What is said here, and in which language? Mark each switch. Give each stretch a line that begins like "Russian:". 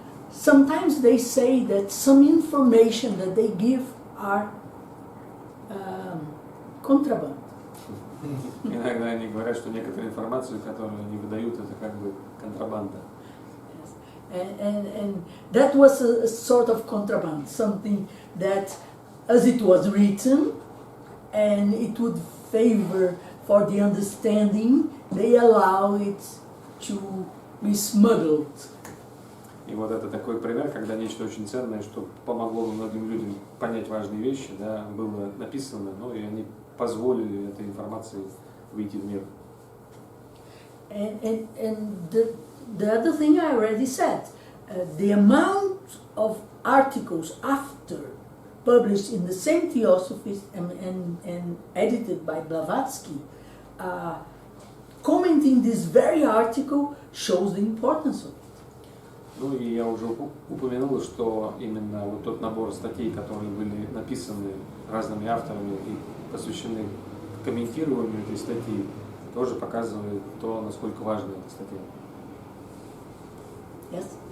English: Sometimes they say that some information that they give are contraband.
Russian: Иногда они говорят, что некоторую информацию, которую они выдают, это как бы контрабанда.
English: And that was a sort of contraband, something that, as it was written, and it would favor for the understanding, they allow it to be smuggled.
Russian: И вот это такой пример, когда нечто очень ценное, что помогло бы многим людям понять важные вещи, да, было написано, ну и они позволили этой информации выйти в мир.
English: And the other thing I already said, the amount of articles after published in the same Theosophy and edited by Blavatsky, commenting this very article shows the importance of it.
Russian: Ну и я уже упомянул, что именно вот тот набор статей, которые были написаны разными авторами и посвящены комментированию этой статьи, тоже показывает то, насколько важна эта статья.
English: Yes?